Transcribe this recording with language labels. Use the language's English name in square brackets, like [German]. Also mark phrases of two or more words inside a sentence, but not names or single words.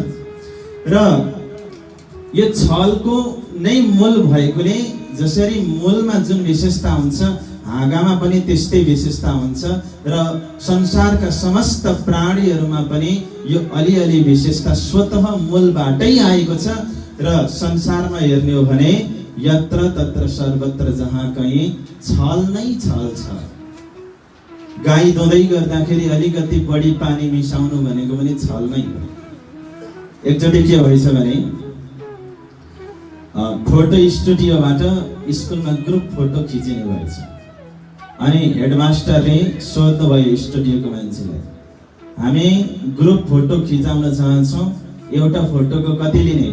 [Nepali] र यो छलको नै मूल भएकोले जसरी मूलमा जुन विशेषता हुन्छ हाँगामा पनि त्यस्तै विशेषता हुन्छ र संसारका समस्त प्राणीहरूमा पनि यो अलिअलि विशेषता स्वतः मूलबाटै आएको छ। र संसारमा हेर्ने हो भने यत्र तत्र सर्वत्र जहाँ कहीँ छल नै छल छ। गाई दुँदै गर्दाखेरि अलिकति बढी पानी मिसाउनु भनेको पनि छल नै हो। एकचोटि के भएछ भने फोटो स्टुडियोबाट स्कुलमा ग्रुप फोटो खिचिने भएछ अनि हेडमास्टरले सोध्नुभयो स्टुडियोको मान्छेलाई, हामी ग्रुप फोटो खिचाउन चाहन्छौँ, एउटा फोटोको कति लिने?